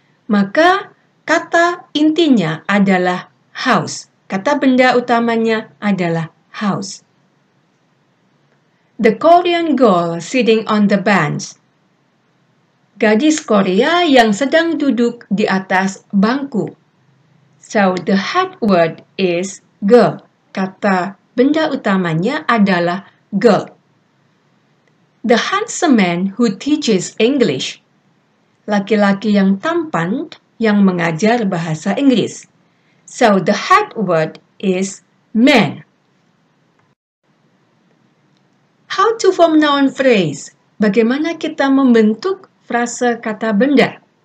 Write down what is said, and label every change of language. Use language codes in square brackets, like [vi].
[id] Maka kata intinya adalah house. Kata benda utamanya adalah house. [en] The Korean girl sitting on the bench. [id] Gadis Korea yang sedang duduk di atas bangku. [en] So the head word is girl. [id] Kata benda utamanya adalah girl. [en] The handsome man who teaches English. [id] Laki-laki yang tampan yang mengajar bahasa Inggris. [en] So the head word is man. How to form noun phrase? [id] Bagaimana kita membentuk frase kata benda?